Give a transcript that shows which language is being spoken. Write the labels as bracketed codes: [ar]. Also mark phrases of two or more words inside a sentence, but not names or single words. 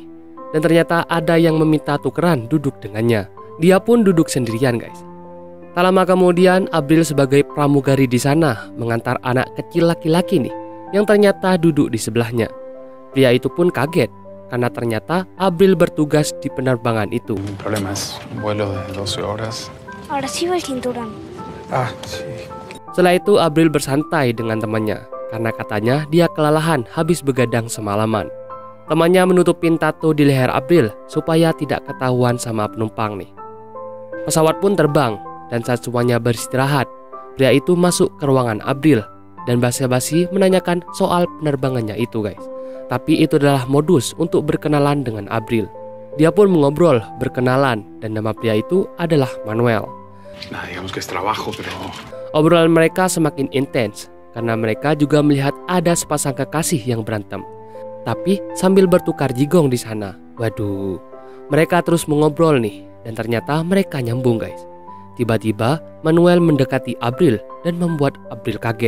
[id] Dan ternyata ada yang meminta tukeran duduk dengannya. Dia pun duduk sendirian guys. Tak lama kemudian April sebagai pramugari di sana mengantar anak kecil laki-laki nih yang ternyata duduk di sebelahnya. Pria itu pun kaget karena ternyata April bertugas di penerbangan itu. [es] El problema es un vuelo de 12 horas. Ahora sí va el cinturón. Ah, sí. [id] Setelah itu April bersantai dengan temannya karena katanya dia kelelahan habis begadang semalaman. Temannya menutupin tato di leher April supaya tidak ketahuan sama penumpang nih. Pesawat pun terbang. Dan saat semuanya beristirahat, pria itu masuk ke ruangan April dan basa-basi menanyakan soal penerbangannya itu guys. Tapi itu adalah modus untuk berkenalan dengan April. Dia pun mengobrol, berkenalan, dan nama pria itu adalah Manuel. Nah, [es] digamos que es trabajo, pero... [id] Obrolan mereka semakin intens karena mereka juga melihat ada sepasang kekasih yang berantem. Tapi sambil bertukar jigong di sana. Waduh, mereka terus mengobrol nih dan ternyata mereka nyambung guys. Tiba-tiba Manuel mendekati April dan membuat April kaget.